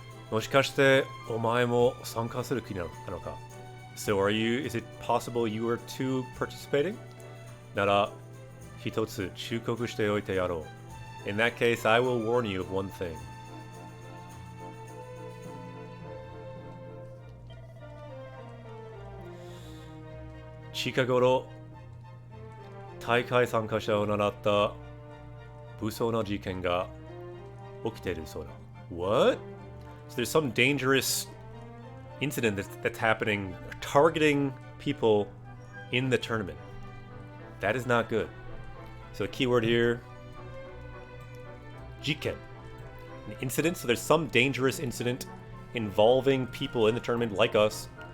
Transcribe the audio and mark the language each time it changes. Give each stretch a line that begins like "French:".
Japanese: もしかしてお前も参加する気なのか?
English: So is it possible you are too participating?
Japanese: なら一つ忠告しておいてやろう.
English: In that case, I will warn you of one thing.
Japanese: 近頃大会参加者を狙った武装な事件が起きているそうだ.
English: What? So there's some dangerous incident that's happening, targeting people in the tournament. That is not good. So the keyword here, jiken. An incident, so there's some dangerous incident involving people in the tournament like us.